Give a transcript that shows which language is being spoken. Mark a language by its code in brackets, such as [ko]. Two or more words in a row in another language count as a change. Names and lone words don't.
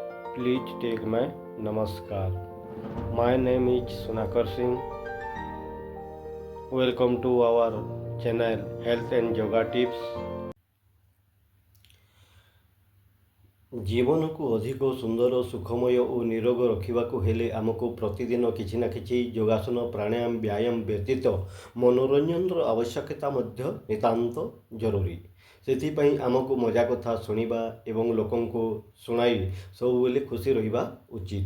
[en] Please take my namaskar. My name is Sunakar Singh. Welcome to our channel Health and Yoga Tips. [or] ଜୀବନକୁ ଅଧିକ ସୁନ୍ଦର ସୁଖମୟ ଓ ନିରୋଗ ରଖିବାକୁ ହେଲେ ଆମକୁ ପ୍ରତିଦିନ କିଛି ନା କିଛି ଯୋଗାସନ ପ୍ରାଣାୟାମ ବ୍ୟାୟାମ ବ୍ୟତୀତ ମନୋରଞ୍ଜନର ଆବଶ୍ୟକତା ମଧ୍ୟ ନିତାନ୍ତ ଜରୁରୀ। ସେଥିପାଇଁ ଆମକୁ ମଜା କଥା ଶୁଣିବା ଏବଂ ଲୋକଙ୍କୁ ଶୁଣାଇ ସବୁବେଳେ ଖୁସି ରହିବା ଉଚିତ।